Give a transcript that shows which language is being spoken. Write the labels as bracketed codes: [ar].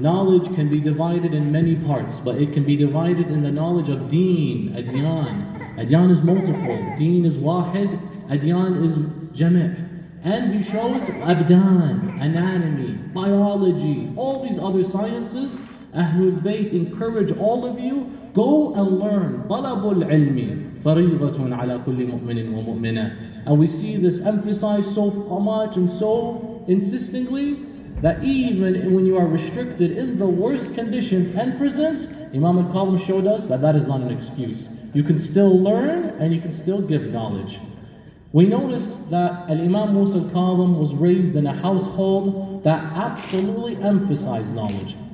[en] Knowledge can be divided in many parts, but it can be divided in the knowledge of deen, adyan. Adyan is multiple, deen is wahid, adyan is jami'. And he shows abdan, anatomy, biology, all these other sciences. Ahlul Bayt encourage all of you, go and learn. [ar] طلب العلم فريضة على كل مؤمن ومؤمنة. [en] And we see this emphasized so much and so insistingly that even when you are restricted in the worst conditions and prisons, Imam al-Kaظm showed us that that is not an excuse. You can still learn and you can still give knowledge. We notice that Imam Musa al-Kaظm was raised in a household that absolutely emphasized knowledge.